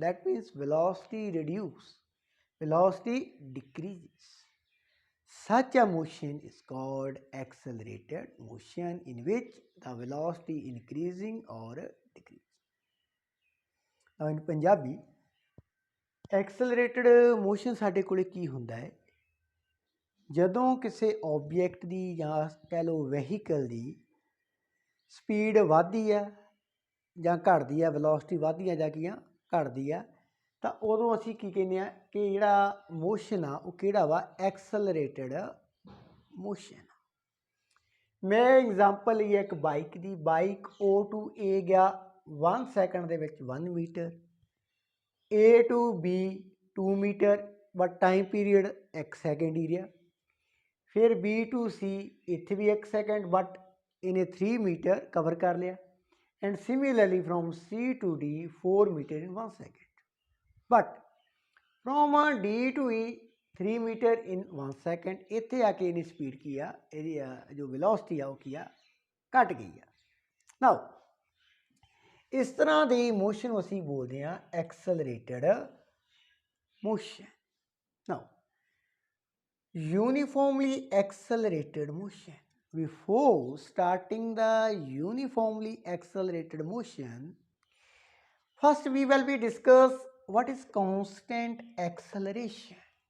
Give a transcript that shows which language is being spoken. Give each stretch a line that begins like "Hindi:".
English: That means velocity reduces. Velocity decreases. Such a motion is called accelerated motion, in which the velocity increasing or decreasing.
Punjabi: Now in Punjabi, accelerated motion ਸਾਡੇ ਕੋਲੇ ਕੀ ਹੁੰਦਾ ਹੈ? ਜਦੋਂ ਕਿਸੇ object ਦੀ ਜਾਂ ਕਹਿ ਲਓ ਵਹੀਕਲ ਦੀ ਸਪੀਡ ਵੱਧਦੀ ਆ ਜਾਂ ਘਟਦੀ ਆ, ਵੈਲੋਸਿਟੀ ਵੱਧਦੀ ਆ ਜਾਂ ਕੀ ਆ ਘਟਦੀ ਆ, ਤਾਂ ਉਦੋਂ ਅਸੀਂ ਕੀ ਕਹਿੰਦੇ ਆ ਕਿ ਜਿਹੜਾ ਮੋਸ਼ਨ ਆ ਉਹ ਕਿਹੜਾ ਵਾ ਐਕਸਲਰੇਟਡ ਮੋਸ਼ਨ। ਮੈਂ ਐਗਜ਼ਾਮਪਲ ਲਈ ਇੱਕ bike ਦੀ, bike O to A ਗਿਆ 1 ਸੈਕਿੰਡ ਦੇ ਵਿੱਚ 1 metre, A to B 2 metre, but time period 1 second ਹੀ ਰਿਹਾ। ਫਿਰ B to C ਇੱਥੇ ਵੀ 1 ਸੈਕਿੰਡ, ਬਟ ਇਹਨੇ 3 ਮੀਟਰ ਕਵਰ ਕਰ ਲਿਆ।
English: And similarly from C to D 4 metre in 1 second.
Punjabi: But from D to E 3 metre in 1 second, ਇੱਥੇ ਆ ਕੇ ਇਹਦੀ speed ਕੀ ਆ, ਇਹਦੀ ਜੋ ਵੈਲੋਸਿਟੀ ਆ ਉਹ ਕੀ ਆ, ਘਟ ਗਈ ਆ। ਨਾਓ ਇਸ ਤਰ੍ਹਾਂ ਦੀ ਮੋਸ਼ਨ ਨੂੰ ਅਸੀਂ ਬੋਲਦੇ ਹਾਂ ਐਕਸਲਰੇਟਡ motion.
English: Now uniformly accelerated motion. Before starting the uniformly accelerated motion, first we will be discuss what is constant acceleration.